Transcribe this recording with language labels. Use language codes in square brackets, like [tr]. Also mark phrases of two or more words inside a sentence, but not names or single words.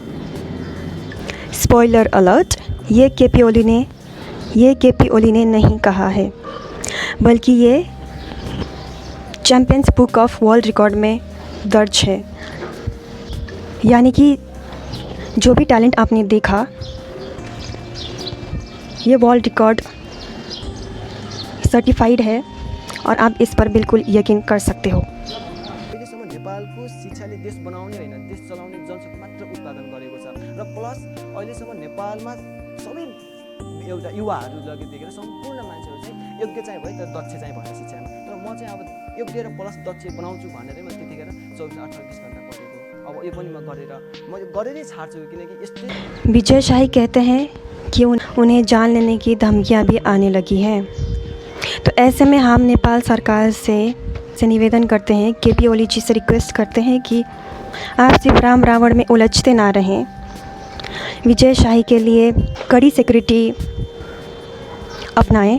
[en] spoiler alert, [hi] ये केपी ओली ने नहीं कहा है, बल्कि ये चैम्पियंस बुक ऑफ वर्ल्ड रिकॉर्ड में दर्ज है। यानी कि जो भी टैलेंट आपने देखा, ये [en] world record certified [hi] है और आप इस पर बिल्कुल यकीन कर सकते हो। [ne] अहिलेसम्म नेपालको शिक्षाले देश बनाउने होइन, देश चलाउने जनशक्ति मात्र उत्पादन गरेको छ र प्लस अहिलेसम्म नेपालमा सबै एउटा युवाहरू देखेर सम्पूर्ण मान्छेहरू चाहिँ योग्य चाहिँ भयो तर दक्ष चाहिँ भएन शिक्षामा। तर म चाहिँ अब योग्य र प्लस दक्ष बनाउँछु भनेरै मैले त्यतिखेर 24-28 घन्टा पढेको। अब यो पनि म गरेरै छाड्छु, किनकि यस्तै। [hi] विजय शाही कहते हैं कि उन्हें जान लेने की धमकियां भी आने लगी हैं। तो ऐसे में हम नेपाल सरकार से निवेदन करते हैं, केपी ओली जी से रिक्वेस्ट करते हैं कि आप सिर्फ राम रावण में उलझते ना रहें। विजय शाही के लिए कड़ी सिक्योरिटी अपनाएं।